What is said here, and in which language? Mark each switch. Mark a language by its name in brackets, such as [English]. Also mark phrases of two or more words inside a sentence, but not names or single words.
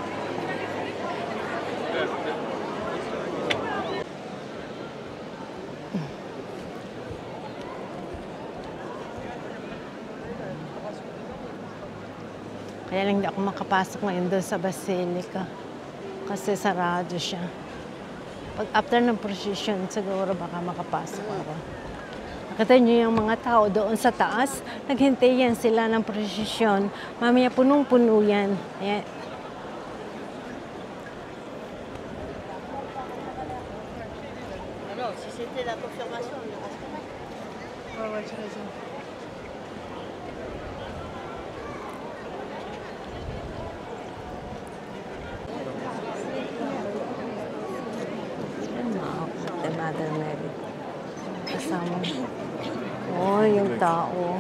[Filipino] Kaya lang hindi ako makapasok ngayon doon sa Basilica. Kasi sarado siya. Pag after ng procession, siguro baka makapasok ako. Nakita niyo yung mga tao doon sa taas. Naghintay yan sila ng prosesyon. Mamaya punong-puno yan. Ayan. [French] Alors, si c'était la confirmation, on ira se mettre. Ouais, tu as raison. [Filipino] Mother Mary. Kasama. Oh, yung tao.